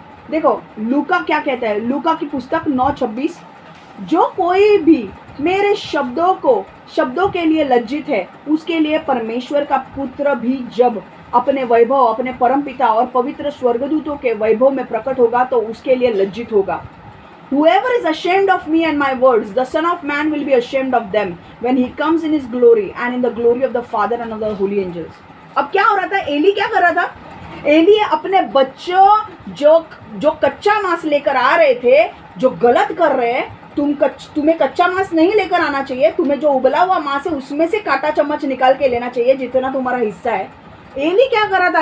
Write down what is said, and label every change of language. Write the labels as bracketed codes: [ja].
[hi] देखो लूका क्या कहता है, लूका की पुस्तक 9:26, जो कोई भी मेरे शब्दों के लिए लज्जित है, उसके लिए परमेश्वर का पुत्र भी जब अपने वैभव, अपने परमपिता और पवित्र स्वर्गदूतों के वैभव में प्रकट होगा तो उसके लिए लज्जित होगा। [en] Whoever is ashamed of me and my words, the Son of Man will be ashamed of them when he comes in his glory and in the glory of the Father and of the holy angels. [hi] अब क्या हो रहा था? Eli क्या कर रहा था? Eli अपने बच्चों जो कच्चा मांस लेकर आ रहे थे, जो गलत कर रहे हैं, तुम्हें कच्चा मांस नहीं लेकर आना चाहिए, तुम्हें जो उबला हुआ मांस है उसमें से कांटा चम्मच निकाल के लेना चाहिए जितना तुम्हारा हिस्सा है। एली क्या कर रहा था?